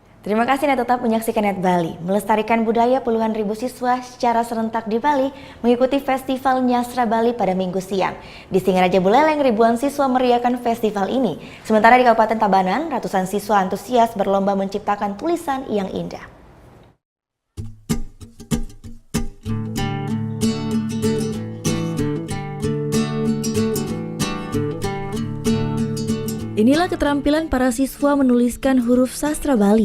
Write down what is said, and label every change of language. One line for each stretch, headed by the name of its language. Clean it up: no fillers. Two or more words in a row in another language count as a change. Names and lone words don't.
Indonesian: Terima kasih Anda tetap menyaksikan Net Bali. Melestarikan budaya, puluhan ribu siswa secara serentak di Bali mengikuti Festival Nyastra Bali pada Minggu siang. Di Singaraja Buleleng, ribuan siswa meriahkan festival ini. Sementara di Kabupaten Tabanan, ratusan siswa antusias berlomba menciptakan tulisan yang indah. Inilah keterampilan para siswa menuliskan huruf sastra Bali.